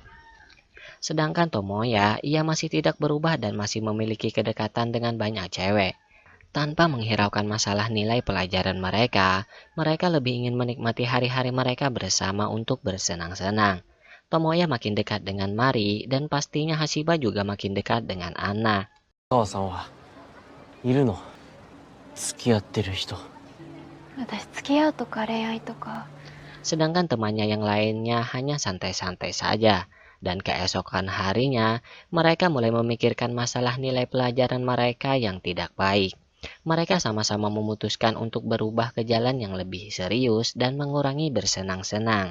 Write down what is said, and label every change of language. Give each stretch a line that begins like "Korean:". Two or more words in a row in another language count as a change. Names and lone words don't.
Indonesian: Sedangkan Tomoya, ia masih tidak berubah dan masih memiliki kedekatan dengan banyak cewek. Tanpa menghiraukan masalah nilai pelajaran mereka, mereka lebih ingin menikmati hari-hari mereka bersama untuk bersenang-senang. Tomoya makin dekat dengan Mari dan pastinya Hashiba juga makin dekat dengan Anna.
Japanese: 母さんはいるの？付き合ってる人。私付き合うとか恋愛とか。
Indonesian: Sedangkan temannya yang lainnya hanya santai-santai saja. Dan keesokan harinya, mereka mulai memikirkan masalah nilai pelajaran mereka yang tidak baik. Mereka sama-sama memutuskan untuk berubah ke jalan yang lebih serius dan mengurangi bersenang-senang.